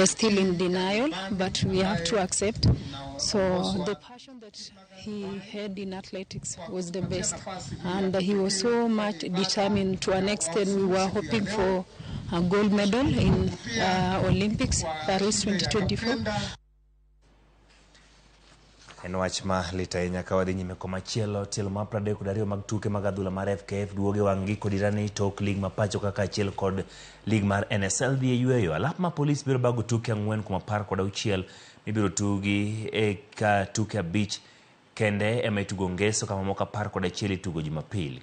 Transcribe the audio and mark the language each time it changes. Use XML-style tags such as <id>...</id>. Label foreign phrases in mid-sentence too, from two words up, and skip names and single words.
<en>still in denial, but we have to accept. So the passion that he had in athletics was the best. And he was so much determined. To an extent, we were hoping for a gold medal in Olympics, Paris 2024.</en> <luo>En wach ma lita inya kawadhi nyime komachielo tielo ma 32 mag tuke mag adhula mar FKF duoge wangi kod irani tok lig ma pacho kaka achiel kod lig mar NSL dhi yueyo. Alap ma polis biro bago tuke 4-16 mibiro tugi e ka tuke 5 kende ema itugo ngeso kama moka 11 itugo Jumapil.</luo>